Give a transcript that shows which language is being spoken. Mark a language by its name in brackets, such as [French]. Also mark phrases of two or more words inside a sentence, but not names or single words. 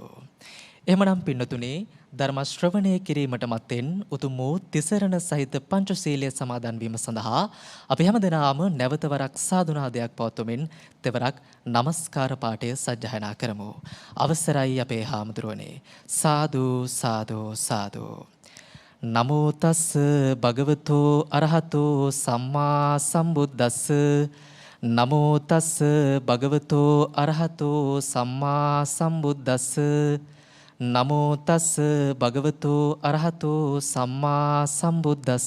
[Sinhala] එහෙමනම් පින්නතුනේ, ධර්ම ශ්‍රවණය කිරීමට මත්තෙන් උතුම් වූ තිසරණ සහිත පංචශීලයේ සමාදන් වීම සඳහා අපි හැමදෙනාම නැවත වරක් සාදුනාදයක් පවත්වමින් තෙවරක් নমස්කාර පාඨය සජ්ජායනා කරමු. අවසරයි අපේ හාමුදුරුවනේ. සාදු සාදු සාදු. [Pali] නමෝ තස් භගවතෝ අරහතෝ සම්මා සම්බුද්දස්ස. නමෝ තස් භගවතෝ අරහතෝ සම්මා සම්බුද්දස්ස. නමෝ තස් භගවතෝ අරහතෝ සම්මා සම්බුද්දස්ස.